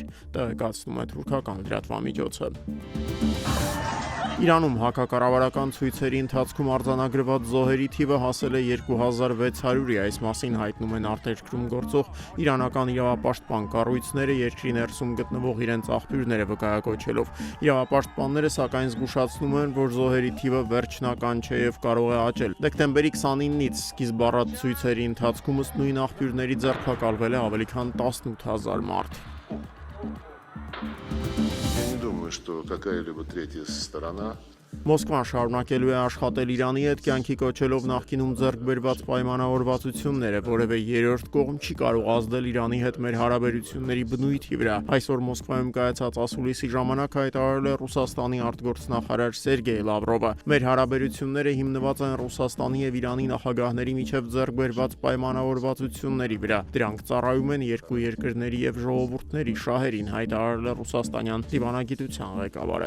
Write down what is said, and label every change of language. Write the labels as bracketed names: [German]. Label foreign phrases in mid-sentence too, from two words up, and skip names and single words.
[Armenian] տեղեկացնում է թուրքական լրատվամիջոցը։ Իրանում հակակառավարական ցույցերի ընթացքում արձանագրված զոհերի թիվը հասել է 2600-ի, այս մասին հայտնում են արտերկրում գործող իրանական իրավապաշտպան կառույցները, երկրի ներսում գտնվող իրենց աղբյուրները վկայակոչելով։ Իրավապաշտպանները սակայն զգուշացնում են, որ զոհերի թիվը վերջնական չէ եւ կարող է աճել։ Դեկտեմբերի 29-ից սկիզբ առած ցույցերի ընթացքում ըստ նույն աղբյուրների ձերբակալվել է ավելի քան 18000 մարդ։ [Russian] Что какая-либо третья сторона [Armenian] Մոսկվան շարունակելու է աշխատել Իրանի հետ, կյանքի կոչելով նախկինում ձեռք բերված պայմանավորվածությունները, որևէ երրորդ կողմ չի կարող ազդել Իրանի հետ մեր հարաբերությունների բնույթի վրա։ Այսօր Մոսկվայում կայացած ասուլիսի ժամանակ հայտարարել է Ռուսաստանի արտգործնախարար Սերգեյ Լավրովը։ Մեր հարաբերությունները հիմնված են Ռուսաստանի եւ Իրանի նախագահների միջև ձեռք բերված պայմանավորվածությունների վրա։ Դրանք ծառայում են երկու երկրների եւ ժողովուրդների շահերին, հայտարարել է ռուսաստանյան դիվանագիտության ղեկավարը։